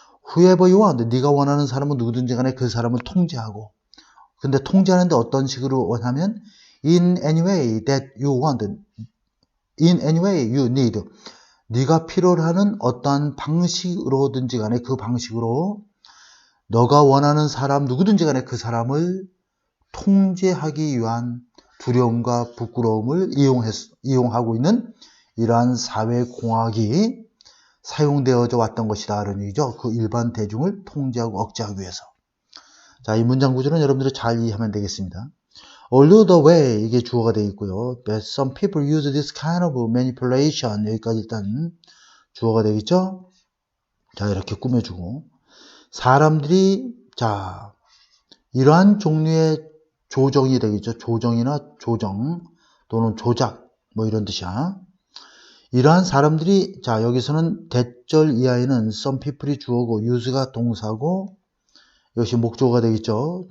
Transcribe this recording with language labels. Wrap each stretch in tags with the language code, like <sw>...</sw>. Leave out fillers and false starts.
<en>whoever you want,</en> <ko>네가 원하는 사람은 누구든지 간에 그 사람을 통제하고 근데 통제하는데 어떤 식으로 원하면</ko> <en>in any way that you want, in any way you need,</en> <ko>네가 필요로 하는 어떠한 방식으로든지 간에 그 방식으로 너가 원하는 사람 누구든지 간에 그 사람을 통제하기 위한 두려움과 부끄러움을 이용하고 있는 이러한 사회공학이 사용되어져 왔던 것이다. 이런 얘기죠. 그 일반 대중을 통제하고 억제하기 위해서. 자, 이 문장 구조는 여러분들이 잘 이해하면 되겠습니다.</ko> <en>Although the way</en> <ko>이게 주어가 되어 있고요.</ko> <en>But some people use this kind of manipulation</en> <ko>여기까지 일단 주어가 되겠죠. 자, 이렇게 꾸며주고 사람들이 자 이러한 종류의 조정이 되겠죠. 조정이나 조정 또는 조작 뭐 이런 뜻이야. 이러한 사람들이 자 여기서는 대절 이하에는</ko> <en>some people</en> <ko>이 주어고 use가 동사고 역시 목적어가 되겠죠.</ko>